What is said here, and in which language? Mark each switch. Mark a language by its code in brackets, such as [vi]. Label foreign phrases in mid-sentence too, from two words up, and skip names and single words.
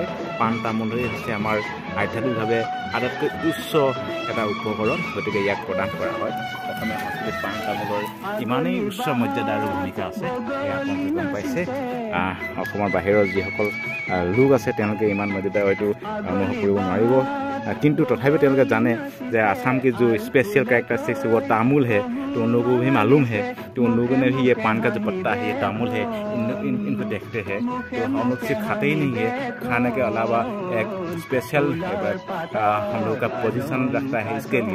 [as] পাণ তামোলেই হৈছে আমাৰ আধ্যাত্মিকভাৱে আটাইতকৈ উচ্চ এটা উপকৰণ, গতিকে ইয়াক প্ৰদান কৰা হয়। অসমীয়া সংস্কৃতিত পাণ তামোলৰ ইমানেই উচ্চ মৰ্যাদা আৰু ভূমিকা আছে, এয়া আপোনালোকে গম পাইছে। অসমৰ বাহিৰৰ যিসকল লোক আছে তেওঁলোকে ইমান মৰ্যাদা হয়তো অনুভৱ কৰিব নোৱাৰিব, কিন্তু তথাপিও তেওঁলোকে জানে যে [hi] आसाम के जो [en] special characteristics [hi] वो तामुल है, तो उन लोगों को भी मालूम है, तो उन लोगों ने भी ये पान का जो पत्ता है, ये तामुल है, इनको देखते हैं। तो हम लोग सिर्फ खाते ही नहीं है, खाने के अलावा एक स्पेशल हम लोग का पोजीशन रखता है इसके लिए।